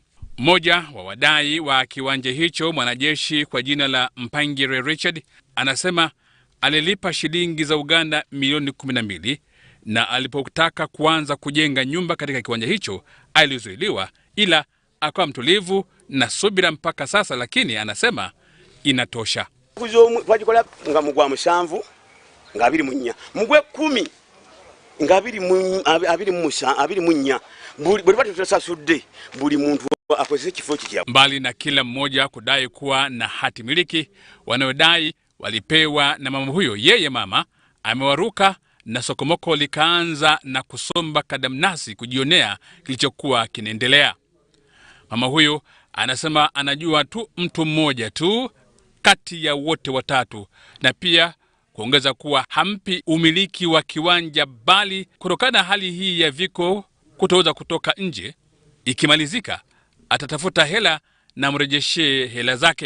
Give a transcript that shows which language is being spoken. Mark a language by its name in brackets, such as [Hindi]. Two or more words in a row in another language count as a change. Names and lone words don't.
[Swahili] Mmoja wa wadai wa kiwanja hicho, mwanajeshi kwa jina la Mpangire Richard, anasema alilipa shilingi za Uganda milioni 12, na alipotaka kuanza kujenga nyumba katika kiwanja hicho alizuiliwa, ila akawa mtulivu na subira mpaka sasa, lakini anasema inatosha. [Ganda] Twagikola nga mugwa musanvu nga 24 mugwe 10 nga 24 buli bati tutasasudde buli muntu akozese kifo kya. [Swahili] Mbali na kila mmoja kudai kuwa na hati miliki, wanaodai walipewa na mama huyo, yeye mama amewaruka na sokomoko likaanza na kusomba kadamnasi kujionea kilichokuwa kinaendelea. Mama huyo anasema anajua tu mtu mmoja tu kati ya wote watatu, na pia kuongeza kuwa hampi umiliki wa kiwanja, bali kutokana na hali hii ya viko kutoweza kutoka nje, ikimalizika atatafuta hela na mrejeshe hela zake.